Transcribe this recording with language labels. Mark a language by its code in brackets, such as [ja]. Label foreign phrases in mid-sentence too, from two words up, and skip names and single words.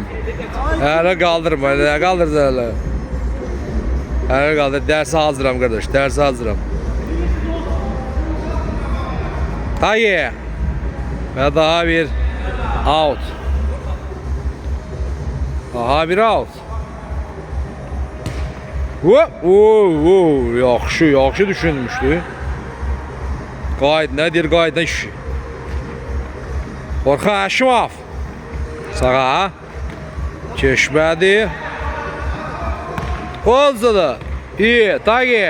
[tr] Hele kaldırma, hele kaldır hele. Hele kaldır, derse hazırım kardeş, derse hazırım. Tagi. Ve daha bir out. Daha bir out. [az] Yaxşı, yaxşı düşünmüşdü. Qayıt, nədir qayıt, nə işi? Orxan Həşimov. Sağa. Keçmədi. Oldu. İyi. Tagi.